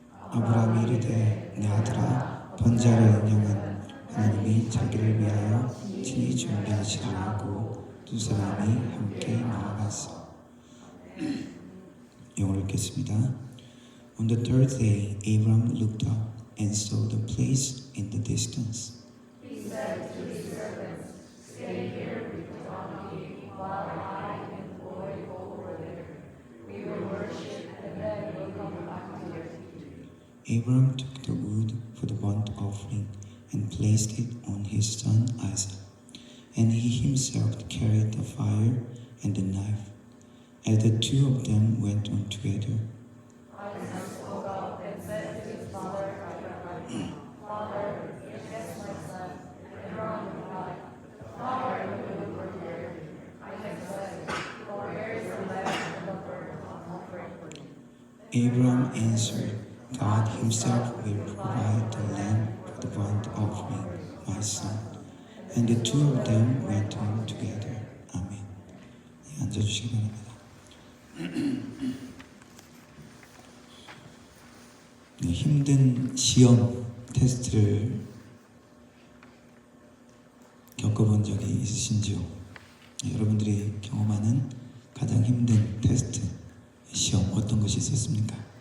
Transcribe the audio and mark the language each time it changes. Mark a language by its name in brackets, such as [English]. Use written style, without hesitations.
[Korean] 아브라함이 이르되 내 아들아 번제하려 인형은 하나님이 자기를 위하여 친히 준비하시리라 하고 두 사람이 함께 나아갔어. 영어를 읽겠습니다. [English] On the third day, Abram looked up and saw the place in the distance. He said to his servants, "Stay here with the donkey while I and the boy go over there. We will worship and then we'll come back to you." Abram took the wood for the burnt offering and placed it on his son Isaac, and he himself carried the fire and the knife. As the two of them went on together, Isaac spoke up and said to his father Abraham, "Father, yes, my son." Abraham replied, "Father, we will work here." Isaac said, "Where is the lamb and the burnt offering?" Abraham answered, God himself will provide the lamb for the burnt offering, my son. And the two of them went home together. [Korean] 아멘. 네, 앉아주시기 바랍니다. 네, 힘든 시험 테스트를 겪어본 적이 있으신지요? 네, 여러분들이 경험하는 가장 힘든 테스트, 시험 어떤 것이 있었습니까?